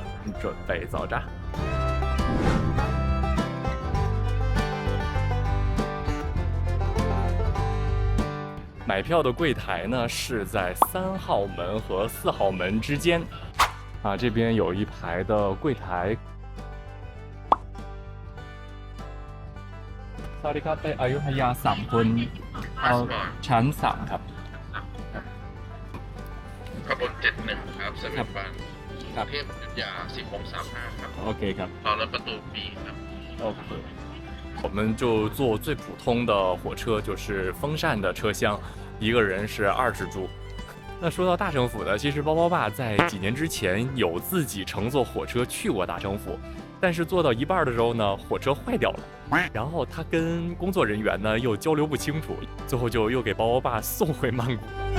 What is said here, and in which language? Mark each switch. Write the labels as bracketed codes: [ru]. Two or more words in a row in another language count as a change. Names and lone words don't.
[zh] 准备走着。买票的柜台呢是在3号门和4号门之间。这边有一排的柜台。 [th] สวัสดีครับไปอยุธยา3 คนชั้น3ครับ ขบวน71ครับสวิตวันกรุงเทพอยุธยา10:35ครับ โอเคครับ รอรถประตู B ครับ [zh] OK， 我们就坐最普通的火车，就是风扇的车厢，一个人是20铢。那说到大城府呢，其实包包爸在几年之前有自己乘坐火车去过大城府，但是坐到一半的时候呢，火车坏掉了，然后他跟工作人员呢又交流不清楚，最后就又给包包爸送回曼谷。